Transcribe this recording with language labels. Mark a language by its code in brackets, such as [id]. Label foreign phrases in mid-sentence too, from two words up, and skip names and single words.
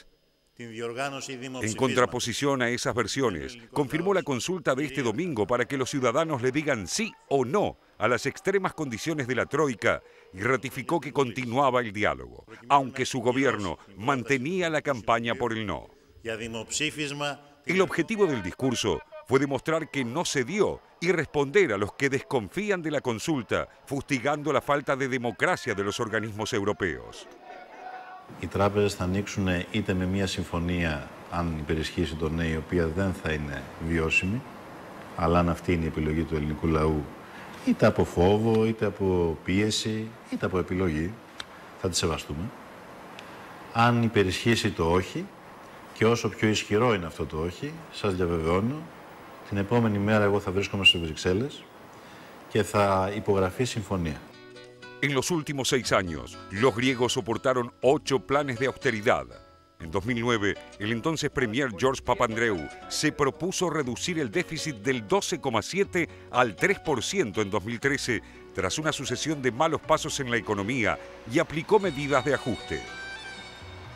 [es] En contraposición a esas versiones, confirmó la consulta de este domingo para que los ciudadanos le digan sí o no a las extremas condiciones de la troika y ratificó que continuaba el diálogo, aunque su gobierno mantenía la campaña por el no. El objetivo del discurso fue demostrar que no cedió y responder a los que desconfían de la consulta, fustigando la falta de democracia de los organismos europeos. [el] Οι τράπεζες θα ανοίξουν είτε με μια συμφωνία, αν υπερισχύσει το ναι, η οποία δεν θα είναι βιώσιμη, αλλά αν αυτή είναι η επιλογή του ελληνικού λαού, είτε από φόβο, είτε από πίεση, είτε από επιλογή, θα τη σεβαστούμε. Αν υπερισχύσει το όχι, και όσο πιο ισχυρό είναι αυτό το όχι, σας διαβεβαιώνω, την επόμενη μέρα εγώ θα βρίσκομαι στις Βρυξέλλες και θα υπογραφεί συμφωνία. [es] En los últimos 6 años, los griegos soportaron 8 planes de austeridad. En 2009, el entonces premier George Papandreou se propuso reducir el déficit del 12,7 al 3% en 2013, tras una sucesión de malos pasos en la economía, y aplicó medidas de ajuste.